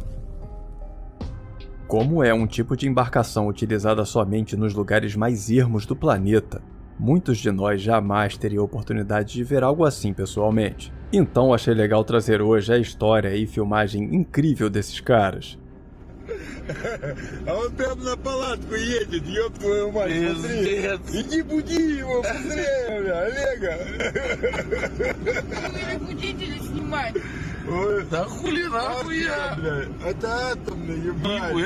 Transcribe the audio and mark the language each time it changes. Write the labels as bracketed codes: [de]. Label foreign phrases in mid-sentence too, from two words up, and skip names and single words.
[pt] Como é um tipo de embarcação utilizada somente nos lugares mais ermos do planeta, muitos de nós jamais teriam a oportunidade de ver algo assim pessoalmente. Então achei legal trazer hoje a história e filmagem incrível desses caras. [ru] А он прям на палатку едет, ёб твою мать, смотри. Иди буди его, быстрее, бля, Олега. Вы будете снимать? Ой, Да хули нахуй я? бля, это атомный, ебать.